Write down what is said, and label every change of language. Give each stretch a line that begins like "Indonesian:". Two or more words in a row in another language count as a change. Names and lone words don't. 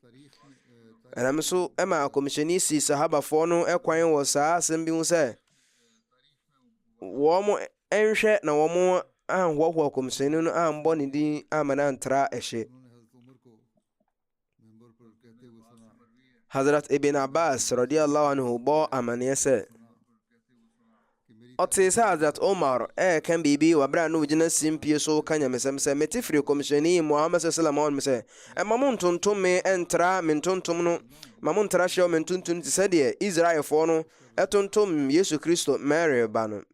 Akan: Ɛnam so ɛma Kɔmhyɛni si sahabafoɔ no ɛkwan wɔ saa asɛm bi ho sɛ wɔn mo ɛnhwɛ na wɔn mo anhoahoa Kɔmhyɛni no ambɔ ne din ama no antra ɛhye. Hazrat Ibn Abbas
Arabic: رضي الله عنه
Akan: bɔ amaneɛ sɛ ɔte sɛ Hazrat Omar ɛɛka biribi wɔ berɛ a na ogyina simpie so ka nyamesɛm sɛ mete firi Kɔmhyɛni Muhammad
Arabic: صلى الله عليه وسلم
Akan: sɛ ɛma mo ntontom me ɛntra me ntontom no ma mo ntra hyɛw me ntontom te sɛ deɛ Israelfoɔ no ɛtontom Yesu Kristo Mary ba no.